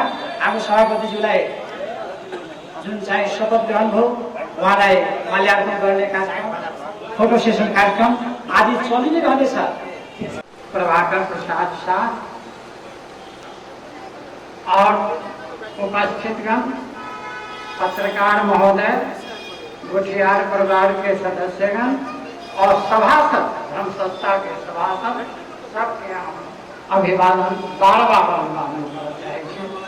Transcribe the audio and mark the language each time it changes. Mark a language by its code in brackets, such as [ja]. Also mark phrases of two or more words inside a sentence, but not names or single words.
[ne] हाम्रो सभापतिज्यूलाई जुन चाहिँ शपथ ग्रहण भयो उहाँलाई माल्यार्पण गर्ने कार्यक्रम फोटो सेसन कार्यक्रम आदि चलि नै रहनेछ। [hi] प्रभाकर प्रसाद शाह और उपस्थितगण पत्रकार महोदय गोठियार परिवार के सदस्यगण और सभासद धर्म संस्था के सभासद सबके अभिवादन बार बार अभिवादन करना चाहिए।